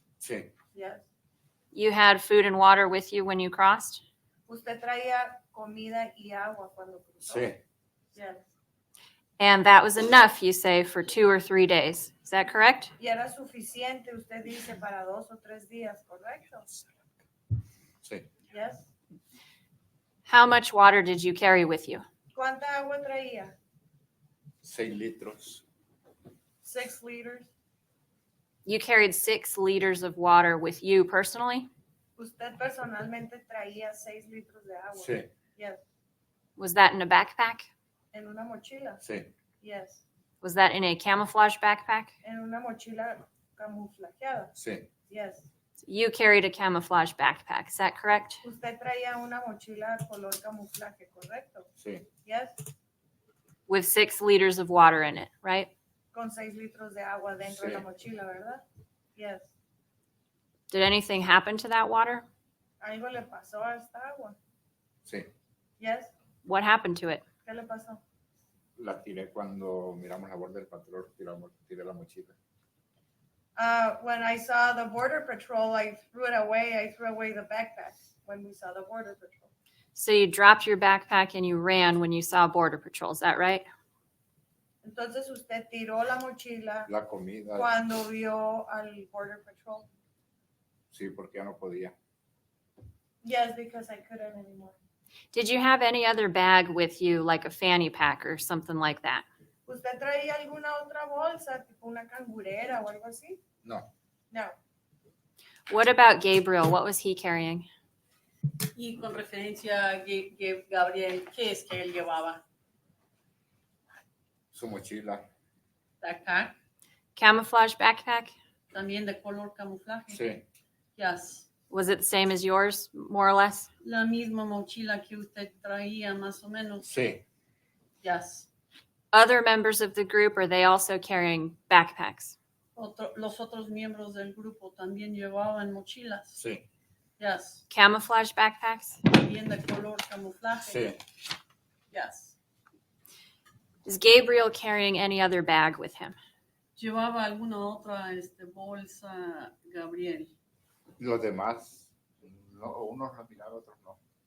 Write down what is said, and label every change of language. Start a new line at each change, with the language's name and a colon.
Spanish: Sí,
English: Yes. You had food and water with you when you crossed?
Spanish: ¿Usted traía comida y agua cuando cruzó? sí,
English: Yes. And that was enough, you say, for 2 or 3 days. Is that correct?
Spanish: Y era suficiente, usted dice, para 2 o 3 días, ¿correcto? sí.
English: Yes. How much water did you carry with you?
Spanish: ¿Cuánta agua traía? 6 litros.
English: 6 liters. You carried 6 liters of water with you personally?
Spanish: Usted personalmente traía 6 litros de agua. Sí,
English: Yes. Was that in a backpack?
Spanish: En una mochila. sí,
English: Yes. Was that in a camouflage backpack?
Spanish: En una mochila camuflajeada. sí,
English: Yes. You carried a camouflage backpack, is that correct?
Spanish: Usted traía una mochila color camuflaje, ¿correcto? sí,
English: Yes. With 6 liters of water in it, right?
Spanish: Con 6 litros de agua dentro de la Sí. mochila, ¿verdad?
English: Yes. Did anything happen to that water?
Spanish: Algo le pasó a esta agua. sí.
English: Yes. What happened to it?
Spanish: ¿Qué le pasó? La tiré cuando miramos la borda del patrón, tiré la mochila.
English: When I saw the border patrol, I threw it away. I threw away the backpack when we saw the border patrol. So you dropped your backpack and you ran when you saw Border Patrol, is that right?
Spanish: Entonces usted tiró la mochila La comida, cuando vio al
English: border patrol.
Spanish: sí, porque ya no podía.
English: Yes, because I couldn't anymore. Did you have any other bag with you, like a fanny pack or something like that?
Spanish: ¿Usted traía alguna otra bolsa, tipo una cangurera o algo así? No,
English: No. What about Gabriel? What was he carrying?
Spanish: Y con referencia a Gabriel, ¿qué es que él llevaba? su mochila,
English: Backpack, Camouflage backpack?
Spanish: también de color camuflaje. sí,
English: Yes. Was it the same as yours, more or less?
Spanish: La misma mochila que usted traía, más o menos. sí,
English: Yes. Other members of the group, are they also carrying backpacks?
Spanish: Los otros miembros del grupo también llevaban mochilas. sí,
English: Yes. Camouflage backpacks?
Spanish: También de color camuflaje. sí.
English: Yes. Is Gabriel carrying any other bag with him?
Spanish: ¿Llevaba alguna otra bolsa, Gabriel? Los demás, no, unos la miraron, otros no.